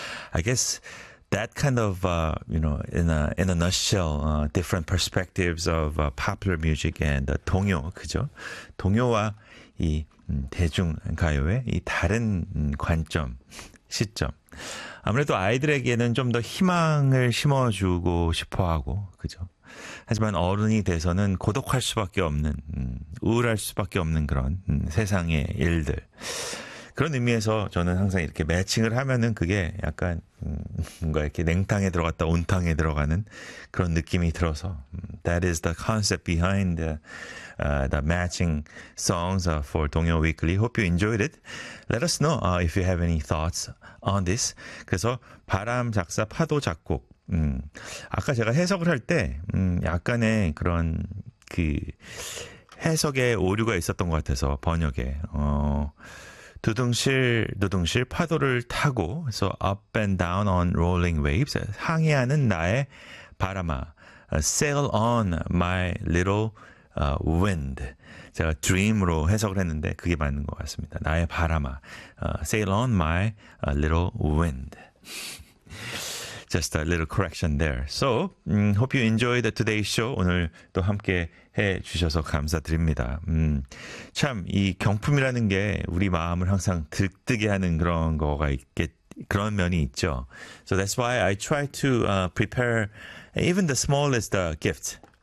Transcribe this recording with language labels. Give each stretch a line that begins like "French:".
English: I guess that kind of in a nutshell, different perspectives of popular music and
Korean: 동요 그죠? 동요와 이 대중가요의 이 다른 관점 시점. 아무래도 아이들에게는 좀 더 희망을 심어주고 싶어하고 그죠? 하지만 어른이 돼서는 고독할 수밖에 없는 우울할 수밖에 없는 그런 세상의 일들. 그런 의미에서 저는 항상 이렇게 매칭을 하면은 그게 약간 뭔가 이렇게 냉탕에 들어갔다 온탕에 들어가는 그런 느낌이 들어서
English: That is the concept behind the matching songs for 동요 Weekly. Hope you enjoyed it. Let us know if you have any thoughts on this.
Korean: 그래서 바람 작사 파도 작곡. 아까 제가 해석을 할 때, 약간의 그런 그 해석에 오류가 있었던 것 같아서 번역에 두둥실 파도를 타고
English: so up and down on rolling waves
Korean: 항해하는 나의 바람아
English: sail on my little wind
Korean: 제가 dream으로 해석을 했는데 그게 맞는 것 같습니다. 나의 바람아
English: sail on my little wind. Just a little correction there. So, hope you enjoyed today's show.
Korean: 오늘 또 함께 해 주셔서 감사드립니다. 참, 이 경품이라는 게 우리 마음을 항상 들뜨게 하는 그런 거가 그런 면이 있죠.
English: So that's why I try to prepare even the smallest gift.